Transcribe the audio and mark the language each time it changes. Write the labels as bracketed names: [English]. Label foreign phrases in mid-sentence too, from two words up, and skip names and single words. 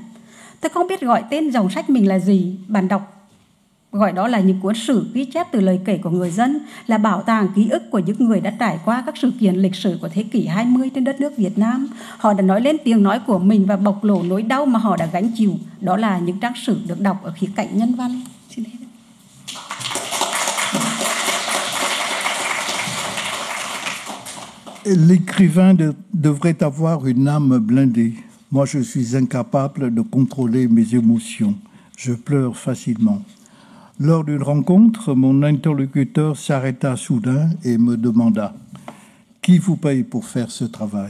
[Vietnamese] Tôi không biết gọi tên dòng sách mình là gì. Bạn đọc gọi đó là những cuốn sử ghi chép từ lời kể của người dân, là bảo tàng ký ức của những người đã trải qua các sự kiện lịch sử của thế kỷ 20 trên đất nước Việt Nam. Họ đã nói lên tiếng nói của mình và bộc lộ nỗi đau mà họ đã gánh chịu. Đó là những trang sử được đọc ở khía cạnh nhân văn. Xin hết. [French] L'écrivain devrait avoir une âme blindée. Moi, je suis incapable de contrôler mes émotions. Je pleure facilement. Lors d'une rencontre, mon interlocuteur s'arrêta soudain et me demanda: qui vous paye pour faire ce travail?